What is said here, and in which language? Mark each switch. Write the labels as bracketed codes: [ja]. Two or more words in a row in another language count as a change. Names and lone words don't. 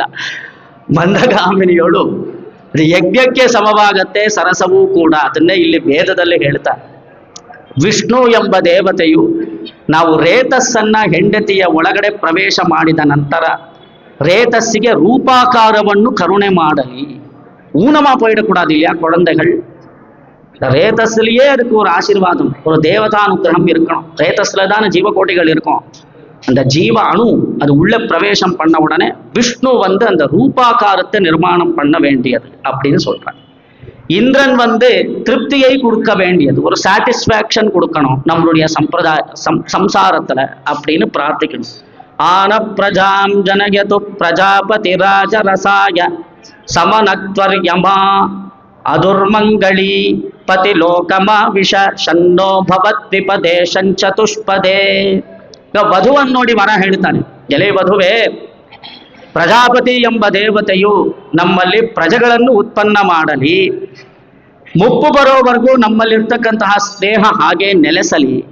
[kn] ಮಂದಗಾಮಿನಿಯೋಳು ಅದು ಯಜ್ಞಕ್ಕೆ ಸಮವಾಗತ್ತೆ, ಸರಸವೂ ಕೂಡ. ಅದನ್ನೇ ಇಲ್ಲಿ ವೇದದಲ್ಲಿ ಹೇಳ್ತಾರೆ. ವಿಷ್ಣು ಎಂಬ ದೇವತೆಯು ನಾವು ರೇತಸ್ಸನ್ನ ಹೆಂಡತಿಯ ಒಳಗಡೆ ಪ್ರವೇಶ ಮಾಡಿದ ನಂತರ ರೇತಸ್ಸಿಗೆ ರೂಪಾಕಾರವನ್ನು ಕರುಣೆ ಮಾಡಲಿ. [ta] ஊனமா போயிடக்கூடாது இல்லையா குழந்தைகள். ரேதஸ்லயே அதுக்கு ஒரு ஆசீர்வாதம், ஒரு தேவதானுகிரகம் இருக்கணும். ரேதஸ்ல தானே ஜீவகோட்டிகள் இருக்கும். அந்த ஜீவ அணு அது உள்ள பிரவேசம் பண்ண உடனே விஷ்ணு வந்து அந்த ரூபாகாரத்தை நிர்மாணம் பண்ண வேண்டியது அப்படின்னு சொல்றாங்க. இந்திரன் வந்து திருப்தியை கொடுக்க வேண்டியது, ஒரு சாட்டிஸ்ஃபேக்ஷன் கொடுக்கணும் நம்மளுடைய சம்பிரதாய சம்சாரத்துல அப்படின்னு பிரார்த்திக்கணும். [sa] आन प्रजां जनयतु प्रजापति राजरसाय ಸಮನತ್ವರ್ಯಮಾ ಅದುರ್ಮಂಗಳೀ ಪತಿ ಲೋಕಮ ವಿಷ ಶನ್ನೋ ಭವದ್ವಿಪದೇ ಶಂಚತುಷ್ಪದೇ. [kn] ವಧುವನ್ನು ನೋಡಿ ವರ ಹೇಳ್ತಾನೆ, ಎಲೆ ವಧುವೆ, ಪ್ರಜಾಪತಿ ಎಂಬ ದೇವತೆಯು ನಮ್ಮಲ್ಲಿ ಪ್ರಜೆಗಳನ್ನು ಉತ್ಪನ್ನ ಮಾಡಲಿ, ಮುಪ್ಪು ಬರೋವರೆಗೂ ನಮ್ಮಲ್ಲಿರ್ತಕ್ಕಂತಹ ಸ್ನೇಹ ಹಾಗೆ ನೆಲೆಸಲಿ.